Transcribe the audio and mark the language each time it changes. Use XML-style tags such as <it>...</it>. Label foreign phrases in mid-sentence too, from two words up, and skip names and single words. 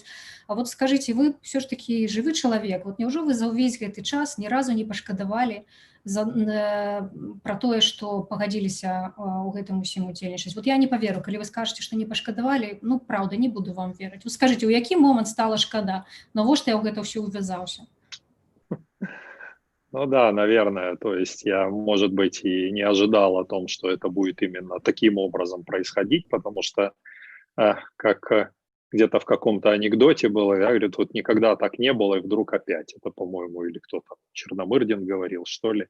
<be>А вот скажыце, вы ўсё ж такі жывы чалавек, вот няўжо вы за ўвесь гэты час ні разу не пашкадавалі пра тое, што пагадзіліся ў гэтым усім удзельнічаць? Вот я не паверу, калі вы скажаце, што не пашкадавалі, ну, праўда, не буду вам верыць. Вы скажыце, у які момант стала шкада? Навошта я ў гэта ўсё увязаўся?</be> <ru>Ну да, наверное, то есть я, может быть, и не ожидал о том, что это будет именно таким образом происходить, потому что, как где-то в каком-то анекдоте было, я говорю, вот никогда так не было, и вдруг опять. Это, по-моему, или кто-то, Черномырдин говорил, что ли.</ru>